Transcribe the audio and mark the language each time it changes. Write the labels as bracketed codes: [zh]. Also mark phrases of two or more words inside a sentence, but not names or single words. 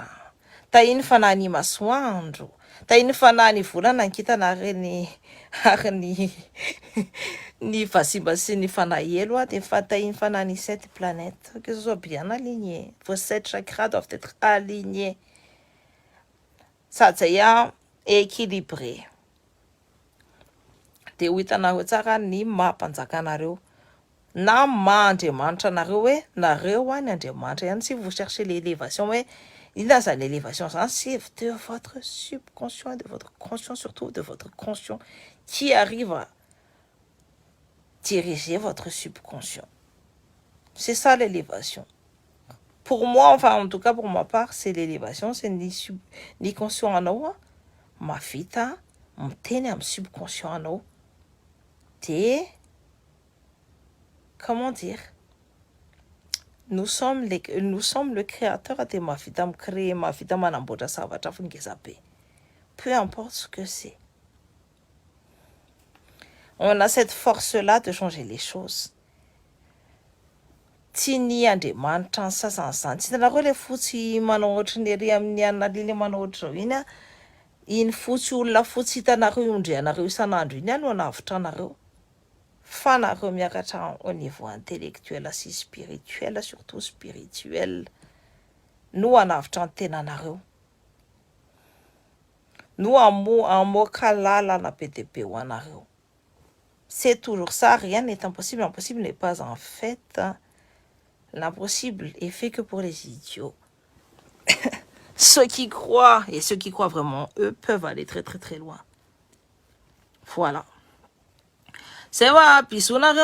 [mg] Tainy fanany masoandro. Tainy fanany volana ny kitana ary ny vasimba sy ny fanahelo dia tainy fanany 7 planètes. [fr] Que ce soit bien aligné. Vos 7 chakras doivent être alignés. [mg] Sady zay équilibré. Dia ho hitanareo tsara ny mampanjakanareo. Na maha-Andriamanitra nareo hoe nareo ny Andriamanitra ihany. [fr] Si vous cherchez l'élévation [mg] hoe inona zany [fr] l'élévation zany, c'est de votre subconscient, de votre conscient, surtout de votre conscient qui arrive à diriger votre subconscient. C'est ça l'élévation. Pour moi, enfin en tout cas pour ma part, c'est l'élévation, c'est [mg] ni conscient anao mahavita miteny amin'ny subconscient anao. Dia [fr] comment dire, nous sommes le créateur de [mg] mahavita micréer, mahavita manamboatra zavatra hafa ngeza be. [fr] Peu importe ce que c'est. On a cette force-là de changer les choses. [mg] Tsy ny Andriamanitra ny sasany zany. Tsy hitanareo le fotsy manao ohatry ny ery amin'ny analile manao ohatry zao iny fotsy olona fotsy hitanareo iondrianareo isan'andro iny no anavitra anareo. Fa nareo miakatra [fr] au niveau intellectuel sy spirituel, surtout spirituel, [mg] no anavitra ny tenanareo. No amoaka lalana be dia be ho anareo. [fr] C'est toujours ça, rien n'est impossible. L'impossible n'est pas en fait. L'impossible est fait que pour les idiots. Ceux qui croient, et ceux qui croient vraiment, eux, peuvent aller très très très loin. Voilà. C'est vrai, [mg] bisous nareo.